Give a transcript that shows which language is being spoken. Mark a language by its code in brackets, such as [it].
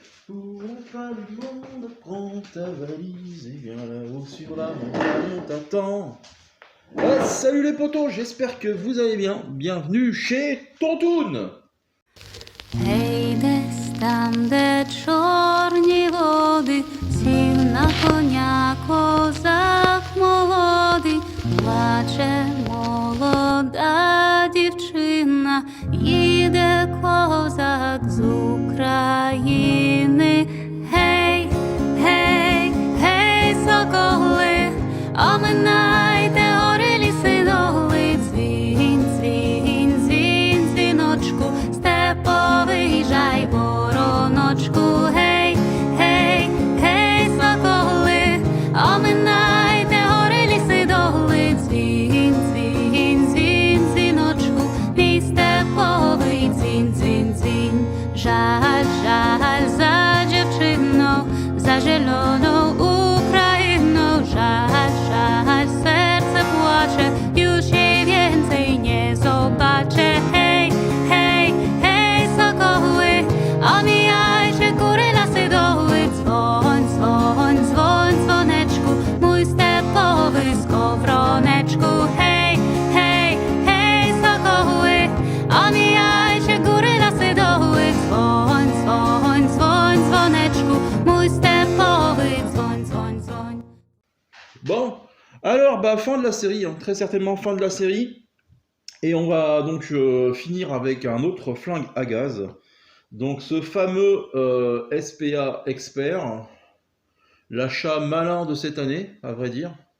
[fr] Pour la fin du monde, prends ta valise et viens là-haut sur la montagne, on t'attend. Salut les potos, j'espère que vous allez bien. Bienvenue chez Tontoun. [uk] Гей, десь там, де чорні води, сів на коня козак молодий, плаче молода дівчина, їде козак з України. Гей, гей, гей, соколи, оминайте гори, ліси, доли, дзвінь, дзвінь, дзвінь, дзвіночку, степовий жай, вороночку, гей, гей, гей, соколи, оминайте гори, ліси, доли, дзвінь, дзвінь, дзвінь, дзвіночку, мій степовий дзвінь, дзвінь, дзвінь. Жаль, жаль за дівчину, за зелену Україну, жаль, жаль, серце плаче, [pl] już jej więcej nie zobaczę. Hej, hej, hej, sokoły, omijajcie góry, lasy, doły, dzwoń, dzwoń, dzwoń, dzwoneczku, mój stepowy skowroneczku. Hej, hej, hej, sokoły, omijajcie góry, lasy, doły, dzwoń, dzwoń, dzwoń, dzwoneczku, mój stepowy dzwoń, dzwoń, dzwoń. [fr] Bon, alors fin de la série, hein, très certainement fin de la série. Et on va donc finir avec un autre flingue à gaz. Donc ce fameux SPA Expert, l'achat malin de cette année, à vrai dire.